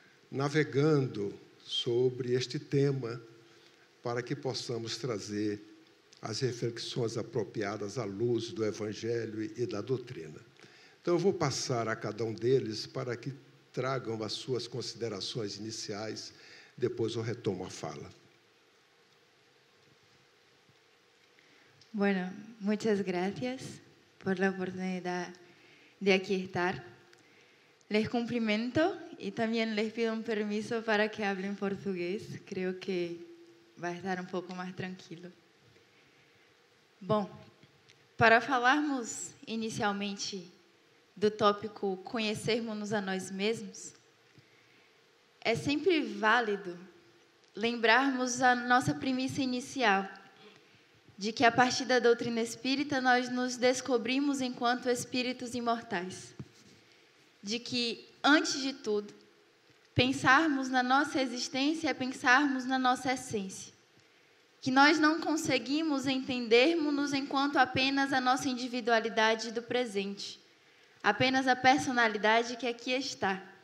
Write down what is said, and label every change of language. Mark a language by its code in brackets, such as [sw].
[pt] navegando sobre este tema, para que possamos trazer as reflexões apropriadas à luz do Evangelho e da doutrina. Então, eu vou passar a cada um deles para que tragam as suas considerações iniciais, depois eu retomo a fala. [es] Bueno, muchas gracias por la oportunidad de aquí estar. Les cumplimento y también les pido un permiso para que hable en portugués. Creo que va a estar un poco más tranquilo. [pt] Bom, para falarmos inicialmente do tópico conhecermos-nos a nós mesmos, é sempre válido lembrarmos a nossa premissa inicial, de que a partir da doutrina espírita nós nos descobrimos enquanto espíritos imortais, de que, antes de tudo, pensarmos na nossa existência é pensarmos na nossa essência, que nós não conseguimos entendermos-nos enquanto apenas a nossa individualidade do presente, apenas a personalidade que aqui está.